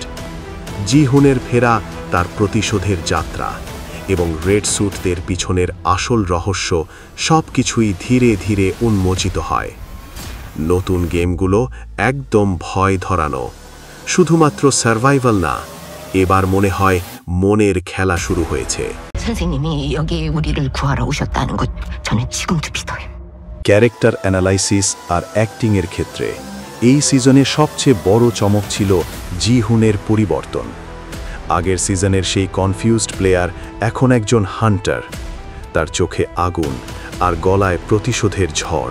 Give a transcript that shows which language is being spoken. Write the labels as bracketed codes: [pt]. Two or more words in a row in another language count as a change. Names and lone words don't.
[bn] জি-হুনের ফেরা, তার প্রতিশোধের যাত্রা এবং রেড স্যুটদের পিছনের আসল রহস্য সবকিছুই ধীরে ধীরে উন্মোচিত হয়। নতুন গেমগুলো একদম ভয় ধরানো, শুধুমাত্র সার্ভাইভাল না, এবার মনে হয় মনের খেলা শুরু হয়েছে। [ko] 선생님이 여기 우리를 구하러 오셨다는 것 저는 지금도 믿어요. [en] character analysis [bn] আর অ্যাক্টিংয়ের ক্ষেত্রে এই সিজনে সবচেয়ে বড় চমক ছিল জি-হুনের পরিবর্তন। আগের সিজনের সেই [en] confused player [bn] এখন একজন হান্টার, তার চোখে আগুন আর গলায় প্রতিশোধের ঝড়।